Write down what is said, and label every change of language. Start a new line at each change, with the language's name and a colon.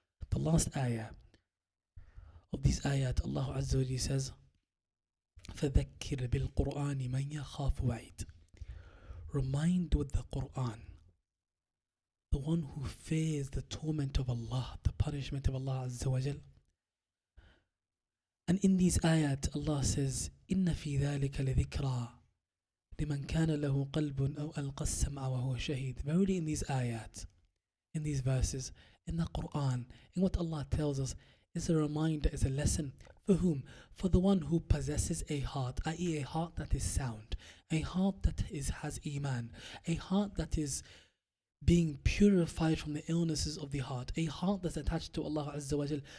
English: The last ayah of these ayat, Allah Azza wa Jalla says,
Arabic: فذكر بالقرآن من يخاف وعيد.
English: Remind with the Quran the one who fears the torment of Allah, the punishment of Allah Azza wa Jal. And in these ayat, Allah says,
Arabic: إن في ذلك لذكرى لمن كان له قلب أو ألقى السمع وهو شهيد.
English: Verily in these ayat, in these verses, in the Quran, in what Allah tells us, is a reminder, is a lesson. For whom? For the one who possesses a heart, i.e. a heart that is sound, a heart that has iman, a heart that is being purified from the illnesses of the heart, a heart that's attached to Allah Azza wa Jal.